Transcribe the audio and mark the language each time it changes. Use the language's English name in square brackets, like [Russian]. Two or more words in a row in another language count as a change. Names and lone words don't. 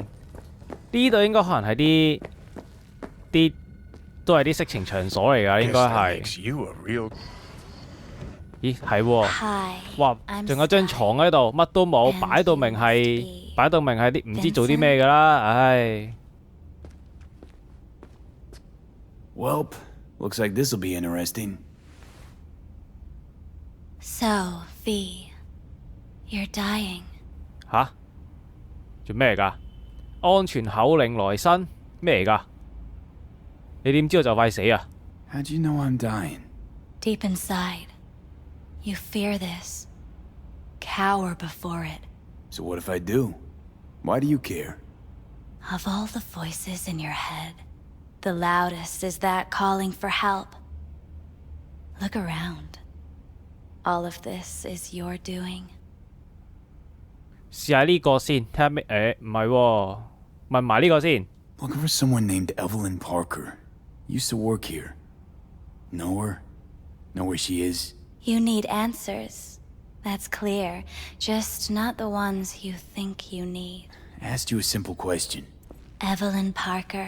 [Cantonese] 呢度應該可能係啲都係啲色情場所嚟㗎，應該係。咦，係喎！哇，仲有張床喺度，乜都冇，擺到明係啲唔知做啲咩㗎啦，唉。 [English] Welp, looks like this'll be interesting. So, V, you're dying. [Cantonese] 吓？做咩嚟㗎？安全口令來新咩嚟㗎？你點知道就快死啊 [English] ？How'd you know I'm dying? Deep inside, you fear this, cower before it. So what if I do? Why do you care? Of all the voices in your head, the loudest is that calling for help. Look around. All of this is your doing. [Cantonese] 試下呢個先，睇下咩？唔係喎，問埋呢個先。 [English] Looking for someone named Evelyn Parker. Used to work here. Know her? Know where she is? You need answers. That's clear. Just not the ones you think you need. I asked you a simple question. Evelyn Parker.